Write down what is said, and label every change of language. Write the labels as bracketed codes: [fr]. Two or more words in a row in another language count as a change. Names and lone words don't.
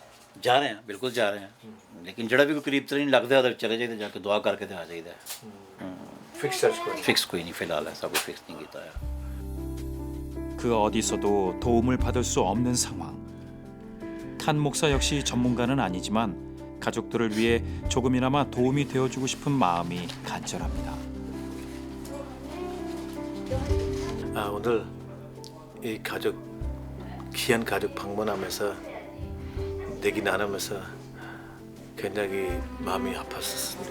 [hi] जा रहे हैं, बिल्कुल जा रहे हैं, लेकिन जड़ा भी कोई करीब तो नहीं लगता है, चले जाइए जाके दुआ करके तो आ जाइए। फिक्स कोई नहीं फिलहाल ऐसा कोई फिक्स नहीं किया है। [ko] 그 어디서도 도움을 받을 수 없는 상황. 칸 목사 역시 전문가는 아니지만 가족들을 위해 조금이나마 도움이 되어주고 싶은 마음이 간절합니다. 오늘 이 가족 귀한 가족 방문하면서 얘기 나누면서 굉장히 마음이 아팠었습니다.